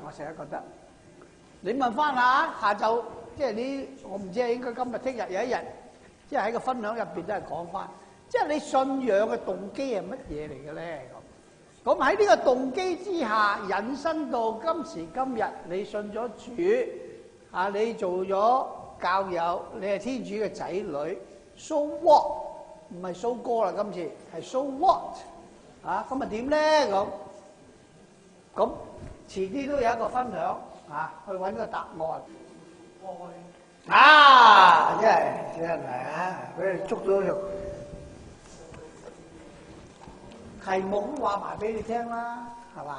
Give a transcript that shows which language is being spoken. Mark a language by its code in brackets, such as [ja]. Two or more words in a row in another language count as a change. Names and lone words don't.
[yue] 我成日覺得，你問翻下晝，即係你我唔知應該今日、聽日有一日，即係喺個分享入邊都係講翻，即係你信仰嘅動機係乜嘢嚟嘅咧？咁喺呢個動機之下，引申到今時今日，你信咗主你做咗教友，你係天主嘅仔女 ， [en] so what？ [yue] 唔係 so 哥啦，今次係 [en] so what？ [yue] 咁點咧？咁遲啲都有一個分享去揾個答案。真係俾你捉咗條題目都話埋俾你聽啦，係嘛？